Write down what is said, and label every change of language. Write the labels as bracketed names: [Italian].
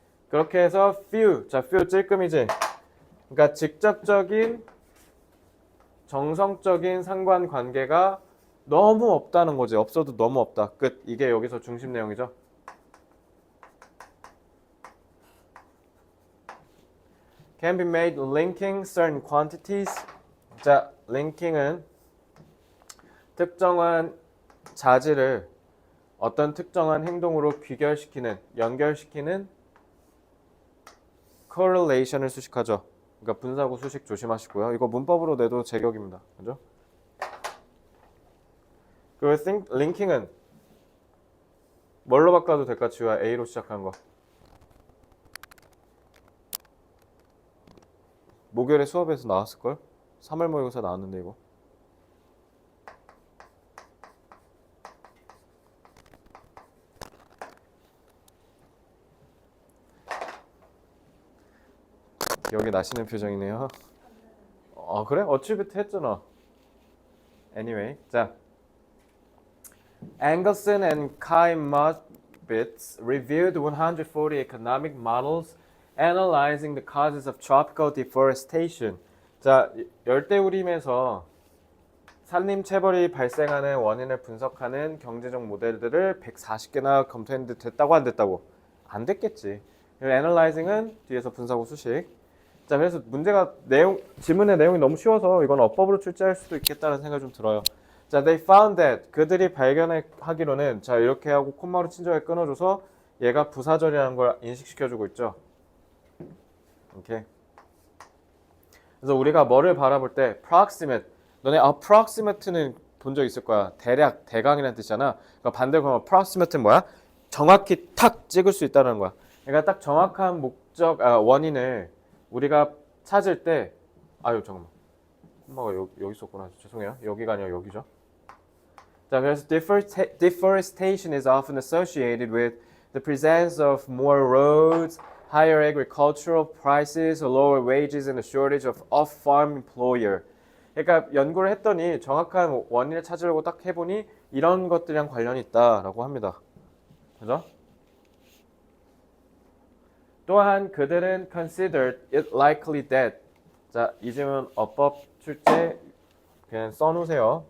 [Korean] 그렇게 해서 few, 자 few 찔끔이지. 그러니까 직접적인 정성적인 상관관계가 너무 없다는 거지. 없어도 너무 없다. 끝. 이게 여기서 중심 내용이죠. [English] Can be made linking certain quantities. [Korean] 자, linking은 특정한 자질을 어떤 특정한 행동으로 귀결시키는, 연결시키는 correlation을 수식하죠. 그러니까 분사구 수식 조심하시고요. 이거 문법으로 내도 제격입니다. 그죠? 그리고 linking은 뭘로 바꿔도 될까? 지우야, A로 시작하는 거. 목요일에 수업에서 나왔을걸? 3월 모의고사 나왔는데 이거. 기억이 나시는 표정이네요. 그래? 어치비트 했잖아. Anyway, 자, Angerson and Kai [English] Stiglitz reviewed 140 economic models analyzing the causes of tropical deforestation. [Korean] 자, 열대우림에서 산림 체벌이 발생하는 원인을 분석하는 경제적 모델들을 140개나 검토했는데 됐다고 안 됐다고? 안 됐겠지. analyzing은 뒤에서 분사고 수식. 자, 그래서 문제가 질문의 내용이 너무 쉬워서 이건 어법으로 출제할 수도 있겠다는 생각이 좀 들어요. 자, [English] they found that [Korean] 그들이 발견하기로는 자 이렇게 하고 콤마로 친절하게 끊어줘서 얘가 부사절이라는 걸 인식시켜주고 있죠. 오케이. 그래서 우리가 뭐를 바라볼 때 proximate 너네 approximate는 본 적 있을 거야. 대략, 대강이라는 뜻이잖아. 그러니까 반대로 그러면 approximate는 뭐야? 정확히 탁 찍을 수 있다는 거야. 그러니까 딱 정확한 원인을 우리가 찾을 때 아유 잠깐만 엄마가 여기 있었구나. 죄송해요. 여기가 아니라 여기죠. [English] 자, 그래서 deforestation is often associated with the presence of more roads, higher agricultural prices, lower wages, and a shortage of off-farm employer. [Korean] 그러니까 연구를 했더니 정확한 원인을 찾으려고 딱 해보니 이런 것들이랑 관련이 있다라고 합니다. 그죠? 또한 그들은 [English] considered it likely that [Korean] 자, 이 질문 어법 출제 그냥 써놓으세요.